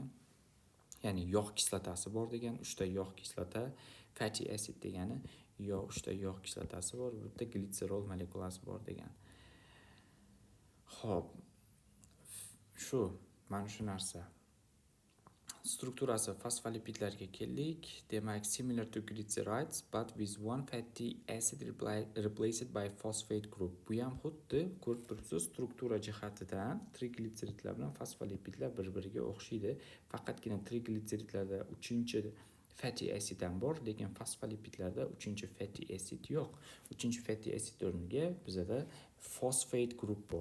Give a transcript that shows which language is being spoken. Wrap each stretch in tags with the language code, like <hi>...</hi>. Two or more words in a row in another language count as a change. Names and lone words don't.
<uz>Ya'ni yog' kislotasi bor degani, 3 ta yog' kislota.</uz> <en>Fatty acid</en> <uz>degani 3 ta yog' kislotasi bor, bitta glitserol molekulasi bor degani. Xo'p, mana shu narsa. Strukturasi fosfolipidlarga keldik. Demak,</uz> <en>similar to glycerides but with one fatty acid replaced by phosphate group.</en> <uz>Bu ham xuddi ko'rib turibsiz, struktura jihatidan triglitseridlar bilan fosfolipidlar bir-biriga o'xshaydi. Faqatgina triglitseridlarda 3-chi</uz> <en>fatty acid</en> <uz>ham bor, lekin fosfolipidlarda 3-chi</uz> <en>fatty acid</en> <uz>yo'q. 3-chi</uz> <en>fatty acid</en> <uz>o'rniga bizada</uz> <en>phosphate group</en> <uz>bor.</uz>